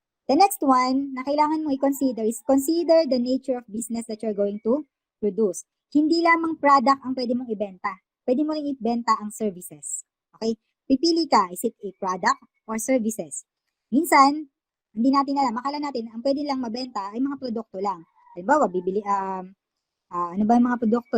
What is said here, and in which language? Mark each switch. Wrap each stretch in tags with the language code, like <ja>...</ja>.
<en>The next one</en> <tl>na kailangan mo i-consider</tl> <en>is consider the nature of business that you're going to produce.</en> <tl>Hindi lamang product ang pwede mong ibenta. Pwede mo rin ibenta ang services.</tl> <en>Okay?</en> <tl>Pipili ka,</tl> <en>is it a product or services?</en> <tl>Minsan, hindi natin alam, akala natin, ang pwede lang mabenta ay mga produkto lang. Halimbawa, ano ba yung mga produkto?</tl>